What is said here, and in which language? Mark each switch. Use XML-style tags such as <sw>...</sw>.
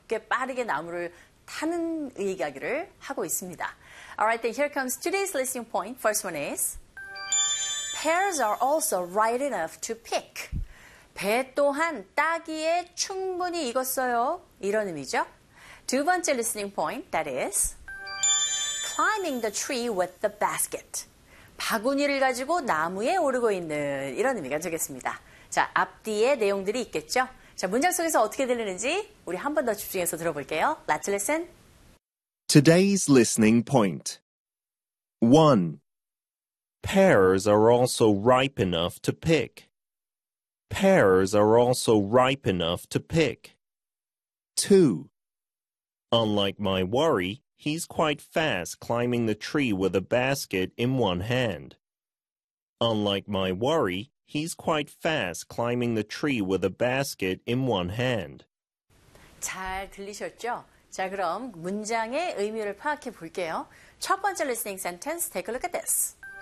<ko>꽤 빠르게 나무를 타는 이야기를 하고 있습니다.</ko> <en>All right, then here comes today's listening point. First one is, pears are also ripe enough to pick.</en> <ko>배 또한 따기에 충분히 익었어요. 이런 의미죠. 두 번째</ko> <en>listening point, that is, climbing the tree with the basket.</en> <ko>바구니를 가지고 나무에 오르고 있는 이런 의미가 되겠습니다. 자, 앞뒤에 내용들이 있겠죠? 자, 문장 속에서 어떻게 들리는지 우리 한 번 더 집중해서 들어볼게요.</ko> <en>Let's listen. Today's listening point. 1. Pears are also ripe enough to pick. Pears are also ripe enough to pick. 2. Unlike my worry, he's quite fast climbing the tree with a basket in one hand. Unlike my worry, he's quite fast climbing the tree with a basket in one hand.</en> <ko>잘 들리셨죠? 자, 그럼 문장의 의미를 파악해 볼게요. 첫 번째</ko> <en>listening sentence, take a look at this.</en>